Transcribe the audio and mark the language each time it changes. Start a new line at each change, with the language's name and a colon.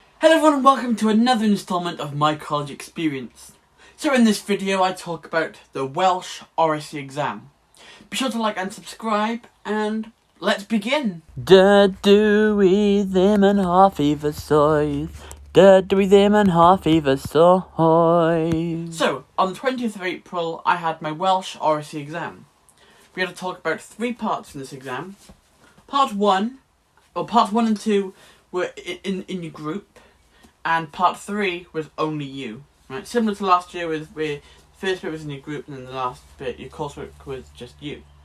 English: Hello everyone and welcome to another instalment of my college experience. So in this video I talk about the Welsh Oracy exam. Be sure to like and subscribe and let's begin.
Welsh: Dydw i ddim yn hoffi fy swydd. Dydw I ddim yn hoffi fy swydd.
English: So on the 20th of April I had my Welsh Oracy exam. We had to talk about three parts in this exam. Part 1 and 2 were in your group. And part 3 was only you, right? Similar to last year, where the first bit was in your group, and then the last bit, your coursework, was just you.